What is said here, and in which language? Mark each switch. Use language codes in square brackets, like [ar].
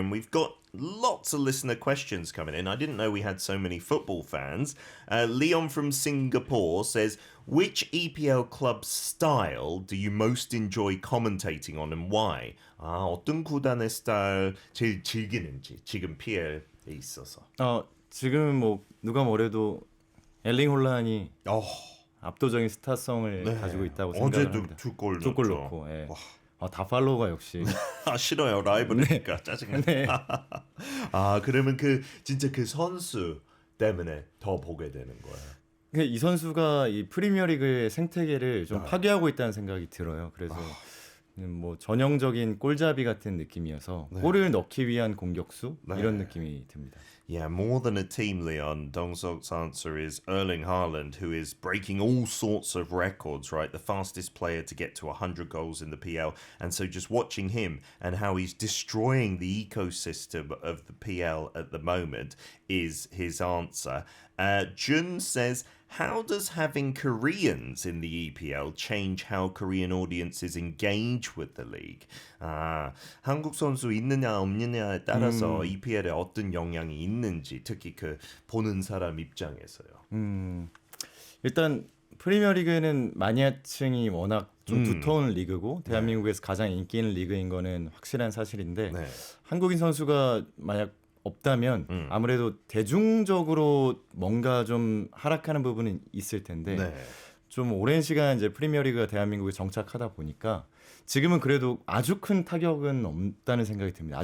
[en] And we've got lots of listener questions coming in. I didn't know we had so many football fans. Leon from Singapore says, which EPL club style do you most enjoy commentating on and why? [ko] 어떤 구단의 스타일 제일 즐기는지 지금 PL 있어서. 지금 뭐 누가 뭐래도 엘링 홀란이 압도적인 스타성을 네. 가지고 있다고 생각을 합니다. 어제도 두골 두골 넣었죠. 넣고. 예. 다 팔로우가 역시. 싫어요. 라이벌이니까 짜증나. 네. 그러면 진짜 그 선수 때문에 더 보게 되는 거예요. 이 선수가 이 프리미어리그의 생태계를 좀 파괴하고 있다는 생각이 들어요. 그래서 뭐 전형적인 골잡이 같은 느낌이어서 골을 넣기 위한 공격수 이런 느낌이 듭니다. [en] Yeah, more than a team, Leon. Dong-seok's answer is Erling Haaland, who is breaking all sorts of records, right? The fastest player to get to 100 goals in the PL. And so just watching him and how he's destroying the ecosystem of the PL at the moment is his answer. Jun says, how does having Koreans in the EPL change how Korean audiences engage with the league? [ko] 한국 선수 있느냐 없느냐에 따라서 EPL에 어떤 영향이 있는지 특히 그 보는 사람 입장에서요. 일단 프리미어리그는 마니아층이 워낙 좀 두터운 리그고 대한민국에서 가장 인기 있는 리그인 거는 확실한 사실인데 한국인 선수가 만약 없다면 아무래도 대중적으로 뭔가 좀 하락하는 부분은 있을 텐데 좀 오랜 시간 이제 프리미어리그가 대한민국에 정착하다 보니까 지금은 그래도 아주 큰 타격은 없다는 생각이 듭니다.